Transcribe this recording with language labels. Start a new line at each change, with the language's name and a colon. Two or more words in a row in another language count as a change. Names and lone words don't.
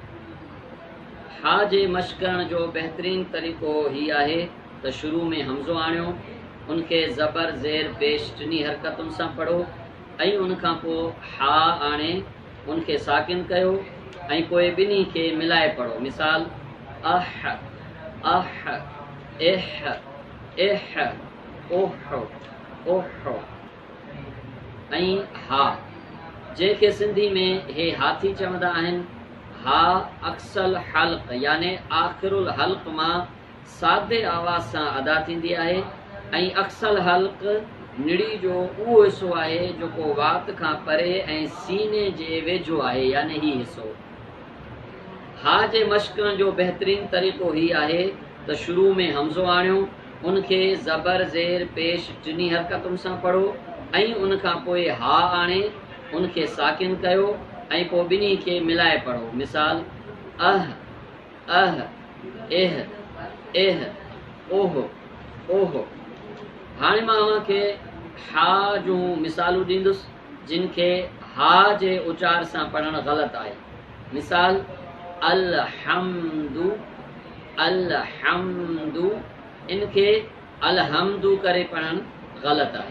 Sindhi: हा जे मश्क करण जो बहितरीन तरीक़ो ही आहे त शुरू में हमज़ो आणियो, उनखे ज़बर ज़ेर पेश टिनी हरकतुनि सां पढ़ो ऐं उनखां पोइ हा आणे उनखे साकिन कयो ऐं पोइ ॿिन्ही खे मिलाए पढ़ो। मिसाल अह अह एह एह ओह ओह। ऐं हा जंहिंखे सिंधी में हे हाथी चवंदा आहिनि। हा अक्सल हल्क याने आख़िरुल हल्क मां सादे आवाज़ सां अदा थींदी आहे ऐं अक्सल हल्क निड़ी जो उहो हिसो आहे जेको वात खां परे ऐं सीने जे वेझो आहे, याने ही हिसो। हा जे मश्क करण जो बहितरीन तरीक़ो ही आहे त शुरू में हमज़ो आणियो, उनखे ज़बर ज़ेर पेश टिनी हरकतुनि सां पढ़ो ऐं उनखां पोइ हा आणे उनखे साकिन कयो ऐं पोइ ॿिन्ही खे मिलाए पढ़ो। मिसाल अह अह एह एह ओह ओह। हाणे मां अव्हांखे हा जूं मिसालूं ॾींदुसि जिन खे हा जे उचार सां पढ़णु ग़लति आहे। मिसाल अलहम्दु अलहम्दु, इनखे अलहम्दु करे पढ़णु ग़लति आहे।